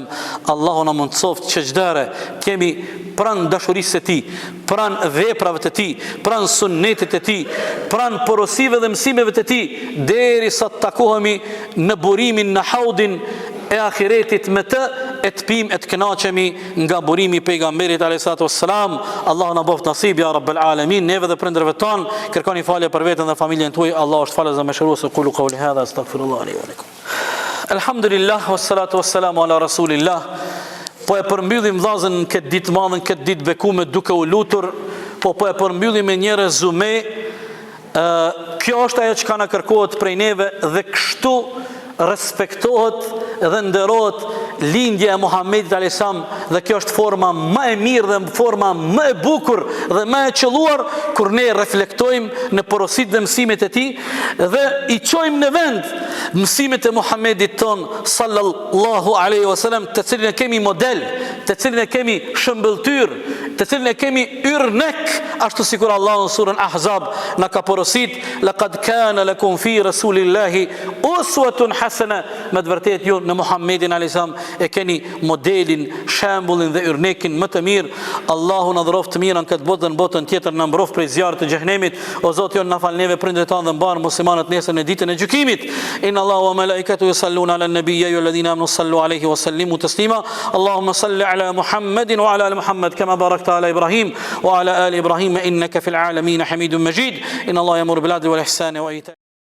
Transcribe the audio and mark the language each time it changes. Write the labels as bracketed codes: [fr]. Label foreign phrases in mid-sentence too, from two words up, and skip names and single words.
[sq] Allahu na mundsoft që çdare kemi pranë dashurisë së tij, pranë veprave të tij, pranë sunnetit të tij, pranë porosive dhe mësimeve të tij, derisa të takohemi në burimin në haudin e ahiretit me të, e të pim, e të kënaqemi nga burimi pejgamberit [ar] عليه الصلاة والسلام. [sq] Allahu na boft nasib [ar] يا رب العالمين. [sq] Neve dhe prindërve tan, kërkoni falje për veten dhe familjen tuaj. Allah është falës dhe mëshirues. [ar] قولوا قولي هذا أستغفر الله لي ولكم الحمد لله والصلاة والسلام على رسول الله. [sq] Po e përmbyllim vllazën këtë ditë madhen, këtë ditë bekume duke u lutur, po e përmbyllim me një rezume. Kjo është ajo që na kërkohet prej neve dhe kështu respektohet dhe nderohet lindja e Muhamedit a.s. Dhe kjo është forma më e mirë dhe forma më e bukur dhe më e qelluar kur ne reflektojmë në porositë dhe mësimet e tij dhe i çojmë në vend mësimet e Muhamedit ton [ar] صلى الله عليه وسلم, [sq] të cilin e kemi model, të cilin e kemi shëmbëltyr, të cilin e kemi yrnek, ashtu sikur Allahu në surën Ahzab na ka porosit, [ar] لقد كان لكم في رسول الله أسوة حسنة, [sq] me të vërtetë ju në Muhammedin [ar] عليه السلام [sq] e keni modelin, shembullin dhe yrnekin më të mirë. Allahu na dhuroj të mirën këtë botë dhe në botën tjetër, na mbroj prej zjarrit të xhenemit. O Zoti, na fal neve prindërit tanë dhe mbar muslimanët nesër në ditën e gjykimit. [ar] إن الله وملائكته يصلون على النبي يا أيها الذين آمنوا صلوا عليه وسلموا تسليما. اللهم صل على محمد وعلى آل محمد كما باركت على إبراهيم وعلى آل إبراهيم إنك في العالمين حميد مجيد. إن الله يأمر بالعدل والإحسان وإيتاء